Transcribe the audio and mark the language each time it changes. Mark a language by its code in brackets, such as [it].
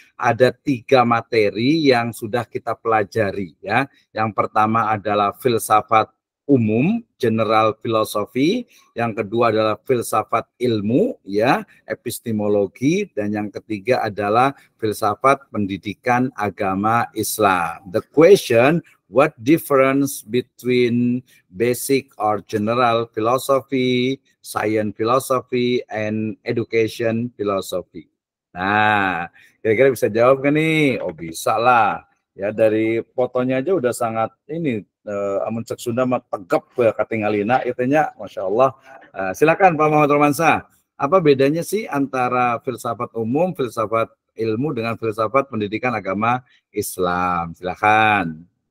[id] Ada 3 materi yang sudah kita pelajari ya. Yang pertama adalah filsafat umum, [en] general philosophy. [id] Yang kedua adalah filsafat ilmu ya, epistemologi, dan yang ketiga adalah filsafat pendidikan agama Islam. [en] The question, what difference between basic or general philosophy, science philosophy, and education philosophy? [id] Nah, kira-kira bisa jawab kan nih? Oh, bisa lah. Ya, dari fotonya aja udah sangat ini, [su] amun cek Sunda mah tegap ya katingalina itunya, [id] Masya Allah. Silakan Pak Muhammad Romansyah. Apa bedanya sih antara filsafat umum, filsafat ilmu dengan filsafat pendidikan agama Islam? Silakan.